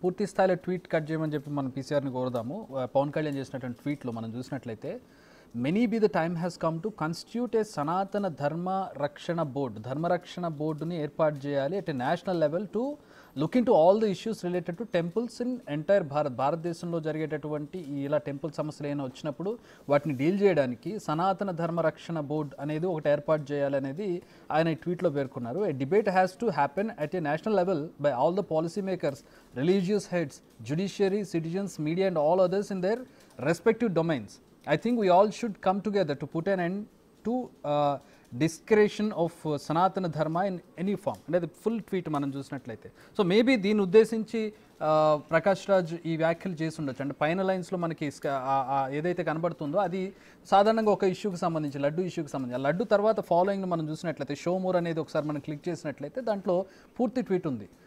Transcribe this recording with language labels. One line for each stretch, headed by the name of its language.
Telugu: పూర్తి స్థాయిలో tweet cut చేయమని చెప్పి మనం పీసీఆర్ని కోరుదాము. పవన్ కళ్యాణ్ చేసినటువంటి ట్వీట్లో మనం చూసినట్లయితే
English: many be the time has come to constitute a Sanatana Dharma Rakshana board,
Telugu: ధర్మరక్షణ బోర్డుని ఏర్పాటు చేయాలి
English: at a national level to look into all the issues related to temples in entire
Telugu: భారతదేశంలో జరిగేటటువంటి ఇలా టెంపుల్ సమస్యలు ఏమైనా వచ్చినప్పుడు వాటిని డీల్ చేయడానికి సనాతన ధర్మ రక్షణ బోర్డ్ అనేది ఒకటి ఏర్పాటు చేయాలనేది ఆయన ఈ ట్వీట్లో పేర్కొన్నారు.
English: A debate has to happen at a national level by all the policy makers, religious heads, judiciary, citizens, media and all others in their respective domains. I think we all should come together to put an end to discretion of Sanatana Dharma in any form.
Telugu: అనేది full tweet మనం చూసినట్లయితే. So maybe దీన్ని ఉద్దేశించి ప్రకాష్ రాజ్ ఈ వ్యాఖ్యలు చేసి ఉండొచ్చు. అంటే పైన లైన్స్లో మనకి ఏదైతే కనబడుతుందో అది సాధారణంగా ఒక ఇష్యూకి సంబంధించి లడ్డు ఇష్యూకి సంబంధించి. లడ్డు తర్వాత ఫాలోయింగ్ మనం చూసినట్లయితే షో మోర్ అనేది ఒకసారి మనం క్లిక్ చేసినట్లయితే దాంట్లో పూర్తి ట్వీట్ ఉంది.